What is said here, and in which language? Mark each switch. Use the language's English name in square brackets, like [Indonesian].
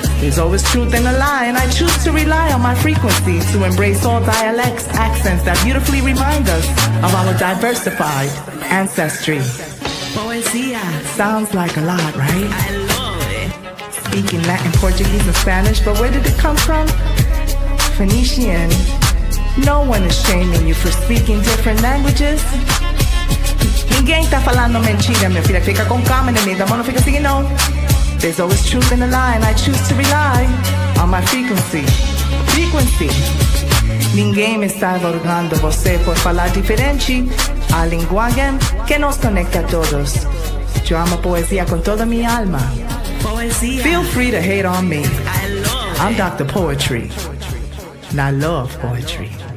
[English] There's always truth in a lie, and I choose to rely on my frequency to embrace all dialects, accents that beautifully remind us of our diversified ancestry. Poesía. Sounds like a lot, right? I love it. Speaking Latin, Portuguese, and Spanish, but where did it come from? Phoenician. No one is shaming you for speaking different languages. [Portuguese] Ninguém tá falando mentira, minha filha. Fica com calma, neném. Da mão não fica assim, não. [English] There's always truth in the lie, and I choose to rely on my frequency. Frequency. [Portuguese] Ninguém me está adorando você por falar diferente. A linguagem que nos conecta a todos. [Spanish] Yo amo poesía con toda mi alma. [English] Poesía. Feel free to hate on me. I'm Dr. Poetry, and I love poetry.